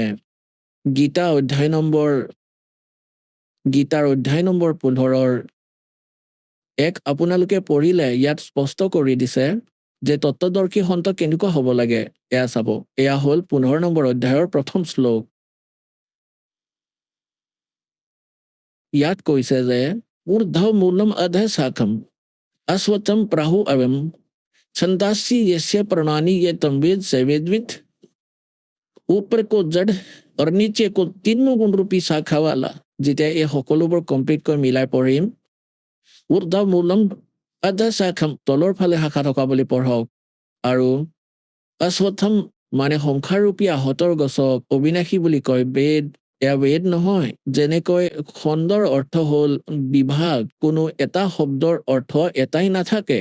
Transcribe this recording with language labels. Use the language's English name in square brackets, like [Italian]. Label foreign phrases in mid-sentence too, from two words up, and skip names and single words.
[Assamese] গীতাৰ অধ্যায় নম্বৰ 15 আপোনালোকে পঢ়িলে ইয়াত স্পষ্ট কৰি দিছে যে তত্ত্বদৰ্শী সন্ত কেনেকুৱা হ'ব লাগে। এয়া চাব, এয়া হ'ল 15 নম্বৰ অধ্যায়ৰ প্ৰথম শ্লোক। ইয়াত কৈছে যে [Sanskrit] ঊৰ্ধ্ব মূলম অধ শাখম अश्वत्थम प्राहु अवम छंदासी यस्य प्रणानी ये तमवेद सवेदविद। [Hindi] ऊपर को जड़ और नीचे को तीनों गुण रूपी शाखा वाला। [Assamese] যেতিয়া এই সকলোবোৰ কমপ্লিটকৈ মিলাই পঢ়িম, [Sanskrit] ঊৰ্ধ্ব মূলম অধ শাখম, [Assamese] তলৰ ফালে শাখা থকা বুলি পঢ়ক। আৰু অশ্বত্থম মানে সংসাৰৰূপী আহতৰ গছক অবিনাশী বুলি কয়। বেদ, এয়া বেদ নহয়। যেনেকৈ খণ্ডৰ অৰ্থ হ'ল বিভাগ, কোনো এটা শব্দৰ অৰ্থ এটাই নাথাকে।